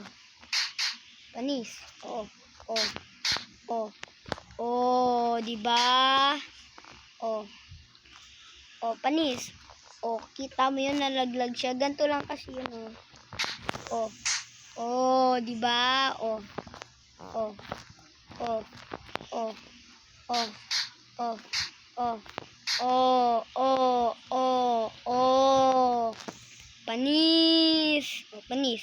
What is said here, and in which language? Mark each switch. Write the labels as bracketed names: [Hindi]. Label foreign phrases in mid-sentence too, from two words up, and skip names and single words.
[Filipino] Panis. Oh. Oh. Oh. Oh, di ba? Oh. Oh, panis. Oh, kita mo 'yun, nalaglag siya. Ganto lang kasi 'yun, oh. Oh. Oh, di ba? Oh. Oh. Oh. Oh. Oh. Oh. Oh. Oh. Oh. Oh. Oh. Panis. Oh, panis.